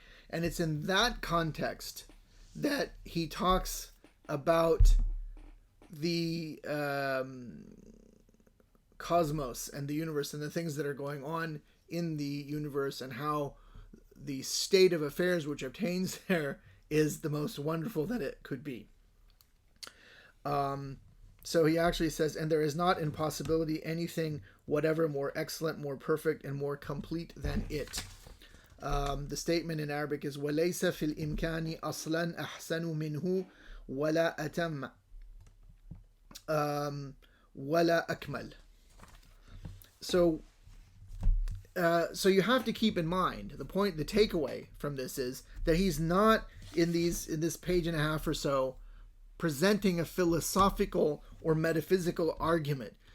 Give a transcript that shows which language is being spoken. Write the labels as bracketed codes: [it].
[en] And it's in that context that he talks about the cosmos and the universe and the things that are going on in the universe, and how the state of affairs which obtains there is the most wonderful that it could be. So he actually says, and there is not in possibility anything whatever more excellent, more perfect, and more complete than it. The statement in Arabic is [ar] وَلَيْسَ فِي الْإِمْكَانِ أَصْلًا أَحْسَنُ مِنْهُ وَلَا أَتَمَّ وَلَا أَكْمَلُ. [en] So you have to keep in mind, the takeaway from this is that he's not in this page and a half or so presenting a philosophical or metaphysical argument.